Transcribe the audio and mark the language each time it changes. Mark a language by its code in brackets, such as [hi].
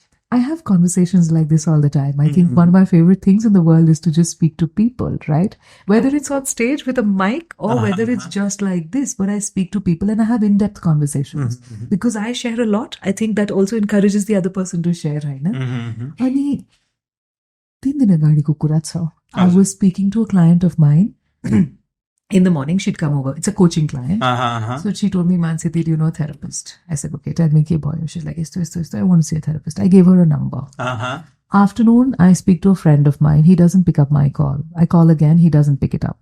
[en] I have conversations like this all the time. I think one of my favorite things in the world is to just speak to people, right? Whether it's on stage with a mic or whether it's just like this, but I speak to people and I have in-depth conversations. Because I share a lot, I think that also encourages the other person to share, right? [ne] Ani 3 दिन अगाडिको कुरा छ. [en] I was speaking to a client of mine. In the morning, she'd come over. It's a coaching client. So she told me, Mannsi, do you know a therapist? I said, okay, tell me, [ne] ke boy. [en] She's like, [ne] isto. [en] I want to see a therapist. I gave her a number. Afternoon, I speak to a friend of mine. He doesn't pick up my call. I call again. He doesn't pick it up.